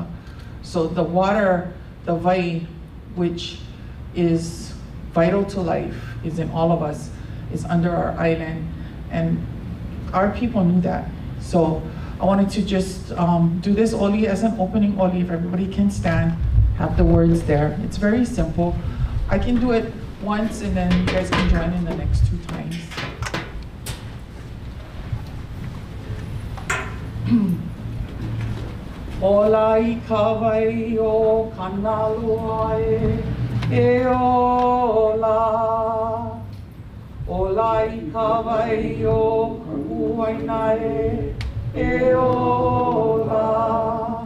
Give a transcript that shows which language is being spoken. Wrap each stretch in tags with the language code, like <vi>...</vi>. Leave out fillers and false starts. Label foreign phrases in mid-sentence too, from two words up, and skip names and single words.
<en>So the water, the vai, which is vital to life, is in all of us, is under our island, and our people knew that. So I wanted to just do this oli as an opening oli. If everybody can stand, have the words there. It's very simple. I can do it once and then you guys can join in the next 2 times.</en> <haw>Ola I kawai o kanaloa e ola. Ola I kawai o Waianae e ola.</haw>